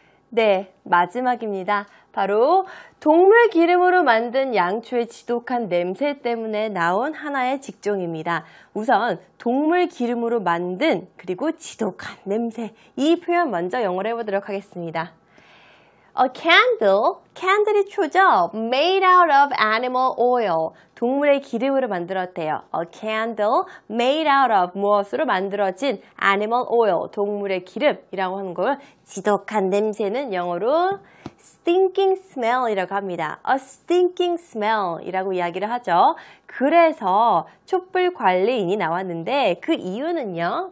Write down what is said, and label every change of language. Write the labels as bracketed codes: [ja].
[ko] 네, 마지막입니다. 바로 동물 기름으로 만든 양초의 지독한 냄새 때문에 나온 하나의 직종입니다. 우선 동물 기름으로 만든 그리고 지독한 냄새, 이 표현 먼저 영어로 해보도록 하겠습니다. [en] A candle, candle이 [ko] 초죠? [en] Made out of animal oil. [ko] 동물의 기름으로 만들었대요. [en] A candle made out of [ko] 무엇으로 만들어진 [en] animal oil, [ko] 동물의 기름이라고 하는 걸 지독한 냄새는 영어로 [en] stinking smell [ko] 이라고 합니다. [en] A stinking smell [ko] 이라고 이야기를 하죠. 그래서 촛불 관리인이 나왔는데 그 이유는요.